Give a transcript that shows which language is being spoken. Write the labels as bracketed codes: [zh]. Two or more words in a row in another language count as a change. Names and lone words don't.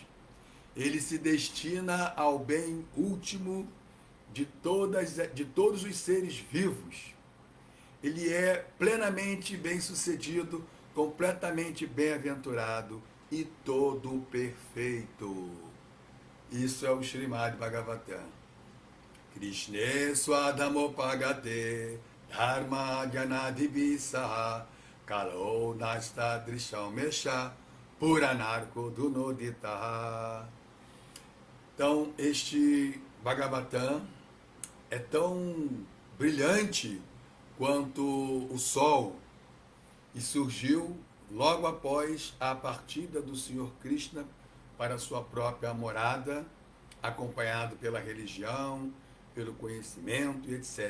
[pt] Ele se destina ao bem último de todos os seres vivos. Ele é plenamente bem-sucedido, completamente bem-aventurado e todo perfeito. Isso é o Srimad Bhagavatam. [sa] Krishne Swadhamopagate Dharma Gyanadibhisaha Kalo Nasta Drisham Mesha Puranarko Dunoditaha. [pt] Então, este Bhagavatam é tão brilhante quanto o sol e surgiu logo após a partida do Senhor Krishna para sua própria morada, acompanhado pela religião, pelo conhecimento e etc.